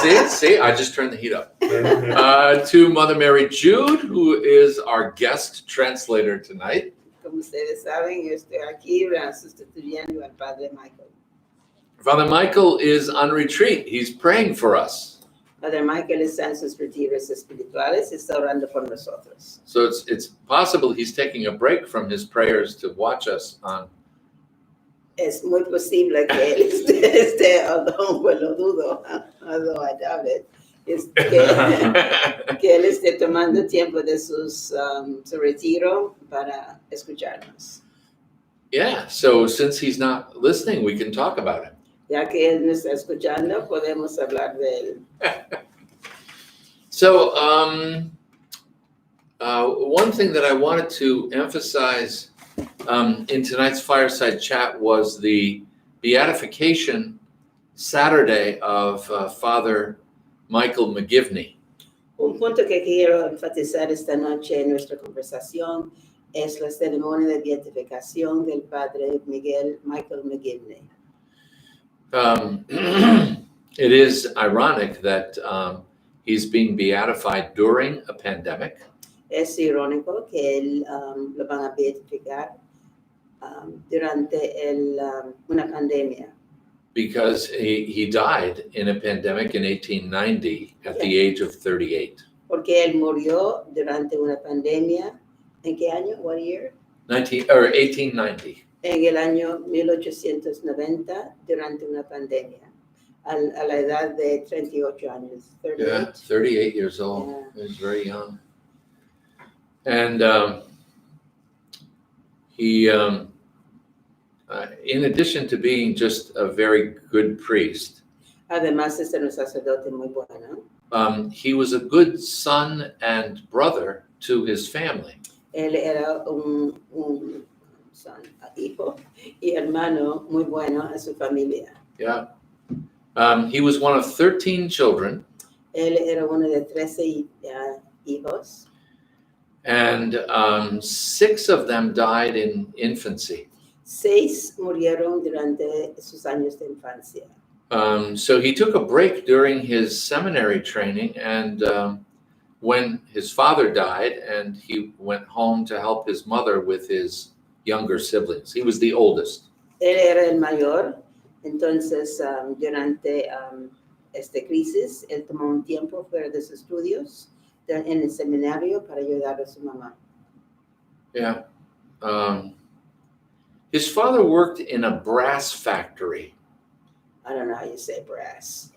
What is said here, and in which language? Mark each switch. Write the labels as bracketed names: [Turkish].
[English] See, I just turned the heat up. To Mother Mary Jude, who is our guest translator tonight. [Spanish] Como ustedes saben, yo estoy aquí sustituyendo al Padre Michael. [English] Father Michael is on retreat. He's praying for us. [Spanish] Padre Michael está en sus retiros espirituales y está orando por nosotros. [English] So it's possible he's taking a break from his prayers to watch us on. [Spanish] Es muy posible que él esté, [English] although [Spanish] lo dudo, [English] although I doubt it, [Spanish] que él esté tomando tiempo de su retiro para escucharnos. [English] Yeah, so since he's not listening, we can talk about him. [Spanish] Ya que él nos está escuchando, podemos hablar de él. [English] So, one thing that I wanted to emphasize in tonight's Fireside Chat was the beatification Saturday of Father Michael McGivney. [Spanish] Un punto que quiero enfatizar esta noche en nuestra conversación es la ceremonia de beatificación del Padre Michael McGivney. [English] It is ironic that he's being beatified during a pandemic. [Spanish] Es irónico que él lo van a beatificar durante una pandemia. [English] Because he died in a pandemic in 1890 at the age of 38. [Spanish] Porque él murió durante una pandemia. ¿En qué año? [English] What year? [Spanish] 1890. En el año 1890 durante una pandemia. A la edad de 38 años. 38. [English] Yeah, 38 years old. Yeah. He was very young. And he, in addition to being just a very good priest, [Spanish] Además de ser un sacerdote muy bueno, [English] he was a good son and brother to his family. [Spanish] él era un hijo y hermano muy bueno a su familia. [English] Yeah. He was one of 13 children. [Spanish] Él era uno de 13 hijos. [English] And 6 of them died in infancy. [Spanish] 6 murieron durante sus años de infancia. [English] So he took a break during his seminary training, and when his father died, and he went home to help his mother with his younger siblings. He was the oldest. [Spanish] Él era el mayor, entonces durante esta crisis, él tomó un tiempo fuera de sus estudios en el seminario para ayudar a su mamá. [English] Yeah. His father worked in a brass factory. I don't know how you say brass.